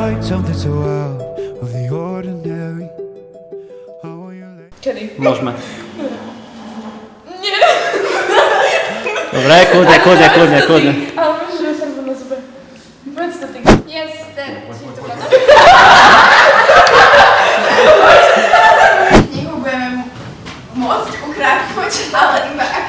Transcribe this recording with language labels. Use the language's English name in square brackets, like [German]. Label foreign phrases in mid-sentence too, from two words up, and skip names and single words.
[English] something so out of the ordinary. I want you like [Slovak] Kedy? Môžeme. Nie! Dobre, kľudne. Ale môžeš, že farbu na zube. Povedz to ty. Yes, ten. Knihu budeme môcť ukradnúť, ale iba ak...